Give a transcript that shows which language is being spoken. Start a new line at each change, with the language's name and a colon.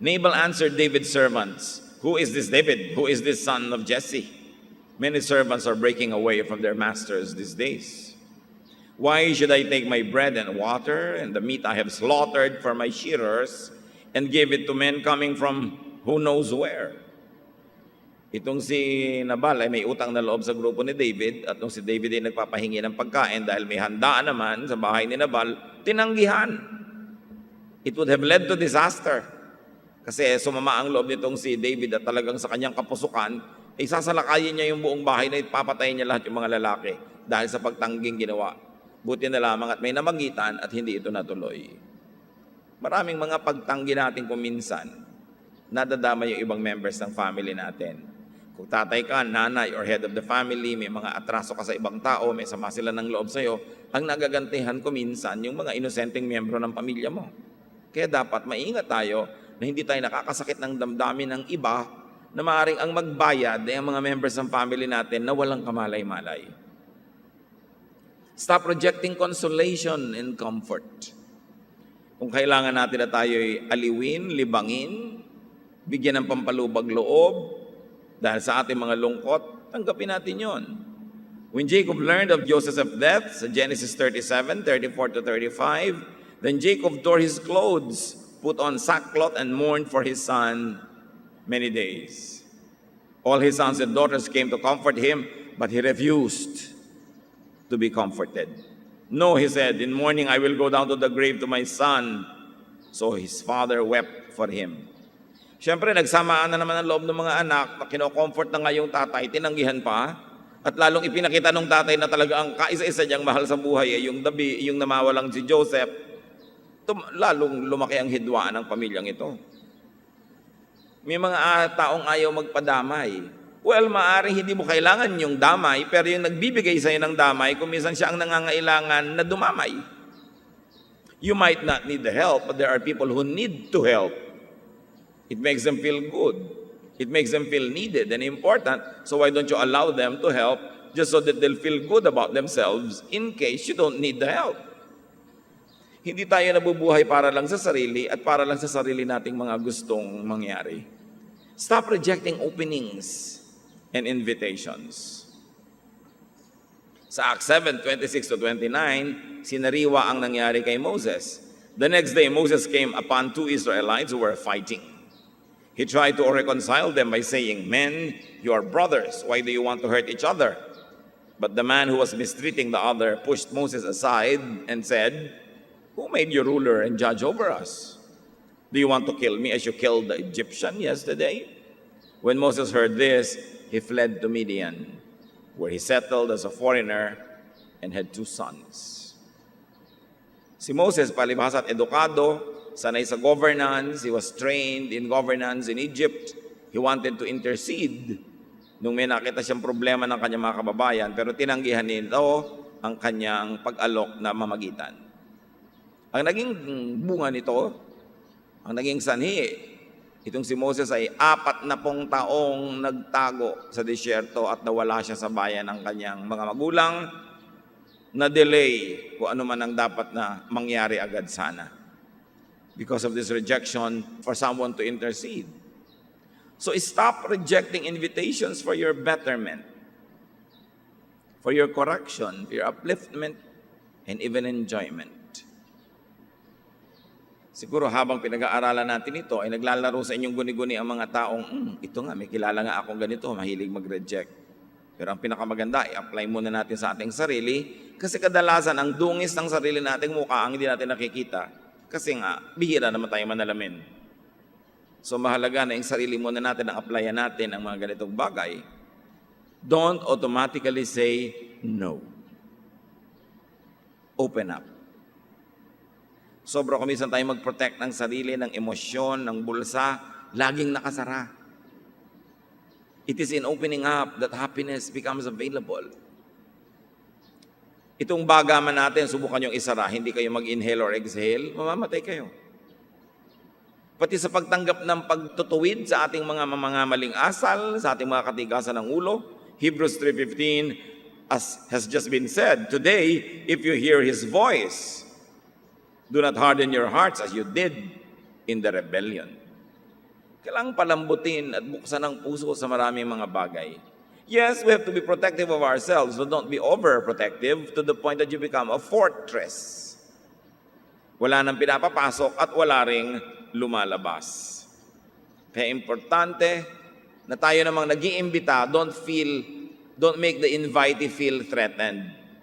English: Nabal answered David's servants, "Who is this David? Who is this son of Jesse? Many servants are breaking away from their masters these days. Why should I take my bread and water and the meat I have slaughtered for my shearers and give it to men coming from who knows where?"
Filipino: Itong si Nabal ay may utang na loob sa grupo ni David, at nung si David ay nagpapahingi ng pagkain dahil may handaan naman sa bahay ni Nabal, tinanggihan.
English: It would have led to disaster.
Filipino: Kasi sumama ang loob nitong si David at talagang sa kanyang kapusukan, ay sasalakayin niya yung buong bahay na ipapatayin niya lahat yung mga lalaki dahil sa pagtangging ginawa. Buti na lamang at may namagitan at hindi ito natuloy. Maraming mga pagtanggi natin kung minsan, nadadama yung ibang members ng family natin. Kung tatay ka, nanay,
English: or head of the family,
Filipino: may mga atraso ka sa ibang tao, may sama sila ng loob sa'yo, ang nagagantihan ko minsan yung mga inosenteng miyembro ng pamilya mo. Kaya dapat maingat tayo na hindi tayo nakakasakit ng damdamin ng iba na maaaring ang magbayad ay ang mga members ng family natin na walang kamalay-malay.
English: Stop rejecting consolation and comfort.
Filipino: Kung kailangan natin na tayo'y aliwin, libangin, bigyan ng pampalubag loob, dahil sa ating mga lungkot, tanggapin natin yon.
English: When Jacob learned of Joseph's death, sa Genesis 37, 34-35, then Jacob tore his clothes, put on sackcloth, and mourned for his son many days. All his sons and daughters came to comfort him, but he refused to be comforted. "No," he said, "in mourning I will go down to the grave to my son." So his father wept for him.
Filipino: Siyempre, nagsamaan na naman ang loob ng mga anak na kino-comfort na nga yung tatay, tinanggihan pa, at lalong ipinakita ng tatay na talaga ang kaisa-isa niyang mahal sa buhay ay yung namawalang si Joseph, lalong lumaki ang hidwaan ng pamilyang ito. May mga taong ayaw magpadamay. Well, maaaring hindi mo kailangan yung damay, pero yung nagbibigay sa'yo ng damay, kung minsan siya ang nangangailangan na dumamay.
English: You might not need the help, but there are people who need to help. It makes them feel good. It makes them feel needed and important. So why don't you allow them to help just so that they'll feel good about themselves in case you don't need the help?
Filipino: Hindi tayo nabubuhay para lang sa sarili at para lang sa sarili nating mga gustong mangyari.
English: Stop rejecting openings and invitations.
Filipino: Sa Acts 7:26-29, sinariwa ang nangyari kay Moses.
English: The next day, Moses came upon 2 Israelites who were fighting. He tried to reconcile them by saying, "Men, you are brothers. Why do you want to hurt each other?" But the man who was mistreating the other pushed Moses aside and said, "Who made you ruler and judge over us? Do you want to kill me as you killed the Egyptian yesterday?" When Moses heard this, he fled to Midian, where he settled as a foreigner and had 2 sons.
Filipino: Si Moses, palibhas at edukado, sanay sa governance,
English: he was trained in governance in Egypt. He wanted to intercede
Filipino: nung may nakita siyang problema ng kanyang mga kababayan, pero tinanggihan nito ang kanyang pag-alok na mamagitan. Ang naging bunga nito, ang naging sanhi, itong si Moses ay 40 taong nagtago sa disyerto at nawala siya sa bayan ng kanyang mga magulang, na delay kung ano man ang dapat na mangyari agad sana.
English: Because of this rejection for someone to intercede. So stop rejecting invitations for your betterment, for your correction, for your upliftment, and even enjoyment.
Filipino: Siguro habang pinag-aaralan natin ito, ay naglalaro sa inyong guni-guni ang mga taong, ito nga, may kilala nga akong ganito, mahilig mag-reject. Pero ang pinakamaganda, i-apply muna natin sa ating sarili, kasi kadalasan ang dungis ng sarili nating mukha ang hindi natin nakikita. Kasi nga, bihira naman tayo manalamin. So mahalaga na yung sarili muna natin, ang applyan natin ang mga ganitong bagay.
English: Don't automatically say no. Open up.
Filipino: Sobra kumisan tayo mag-protect ng sarili, ng emosyon, ng bulsa, laging nakasara.
English: It is in opening up that happiness becomes available.
Filipino: Itong baga man natin, subukan yung isara, hindi kayo mag-
English: inhale or exhale,
Filipino: mamamatay kayo. Pati sa pagtanggap ng pagtutuwid sa ating mga maling asal, sa ating mga katigasan ng ulo,
English: Hebrews 3:15, as has just been said, "Today, if you hear His voice, do not harden your hearts as you did in the rebellion."
Filipino: Kailangang palambutin at buksan ang puso sa maraming mga bagay.
English: Yes, we have to be protective of ourselves, but don't be overprotective to the point that you become a fortress.
Filipino: Wala nang pinapapasok at wala ring lumalabas. Kaya importante na tayo namang nag-iimbita,
English: don't make the invitee feel threatened.